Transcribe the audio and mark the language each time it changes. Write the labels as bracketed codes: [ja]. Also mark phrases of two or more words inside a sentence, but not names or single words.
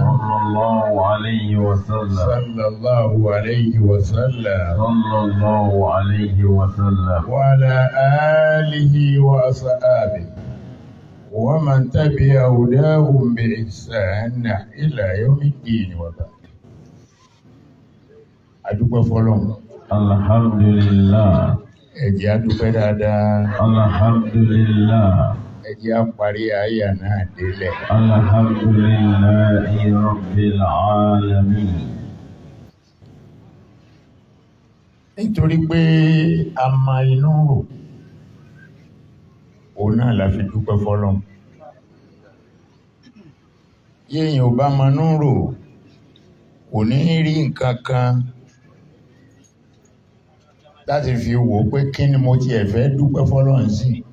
[ar] صلى الله عليه وسلم صلى الله عليه وسلم صلى الله عليه وسلم وعلى آله وأصحابه ومن تبع هداهم بإحسان إلى يوم الدين وبعد. [yo] adúpẹ́ fọ́lọ́run. [ar] alhamdulillah. [yo] ẹ jẹ́ a dúpẹ́ dáadáa. [ar] alhamdulillah. [yo] ẹ jẹ́ a parí àyà náà délẹ̀. [ar] الحمد لله رب العالمين. [yo] nítorí pé a mọ inú rò òun náà la fi dúpẹ́ fọ́lọ́run. yéèyàn ò bá mọ inú rò kò ní rí nǹkan kan láti fi wò ó pé kí ni mo tiẹ̀ fẹ́ dúpẹ́ fọ́lọ́run sí.